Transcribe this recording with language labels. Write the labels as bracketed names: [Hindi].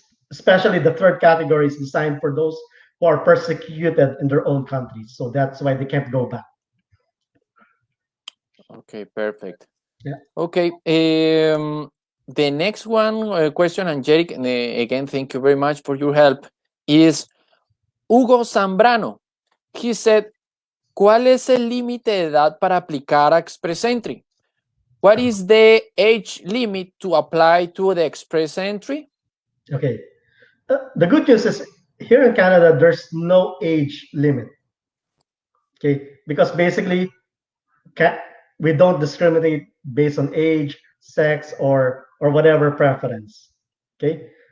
[English] Especially the third category is designed for those who are persecuted in their own countries. So that's why they can't go back. Okay, perfect. Yeah. Okay. The next one question, and Jeric, again, thank you very much for your help, is Hugo Zambrano. He said, [Spanish] ¿cuál es el límite de edad para aplicar a Express Entry? [English] What is the age limit to apply to the Express Entry? Okay. The good news is here in Canada, there's no age limit. Okay. Because basically, we don't discriminate based on age, sex, or whatever preference. Okay.